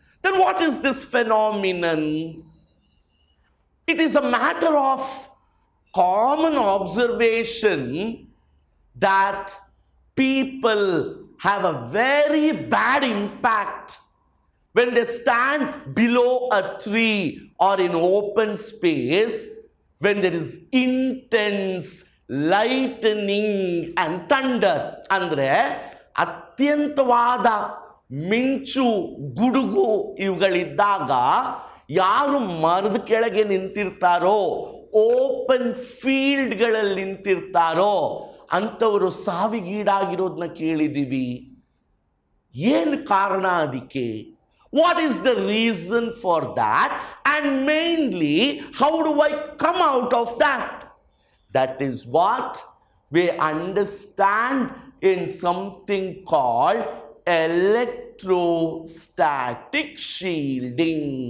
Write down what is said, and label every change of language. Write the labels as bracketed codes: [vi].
[en] Then what is this phenomenon? It is a matter of common observation that people have a very bad impact when they stand below a tree or in open space, when there is intense lightning and thunder. [kn] Andre ಅತ್ಯಂತವಾದ ಮಿಂಚು ಗುಡುಗು ಇವುಗಳಿದ್ದಾಗ ಯಾರು ಮರದ ಕೆಳಗೆ ನಿಂತಿರ್ತಾರೋ, open ಫೀಲ್ಡ್ಗಳಲ್ಲಿ ನಿಂತಿರ್ತಾರೋ ಅಂಥವರು ಸಾವಿಗೀಡಾಗಿರೋದನ್ನ ಕೇಳಿದ್ದೀವಿ. ಏನು ಕಾರಣ ಅದಕ್ಕೆ? [en] What is the reason for that? And mainly, how do I come out of that? That is what we understand in something called electrostatic shielding.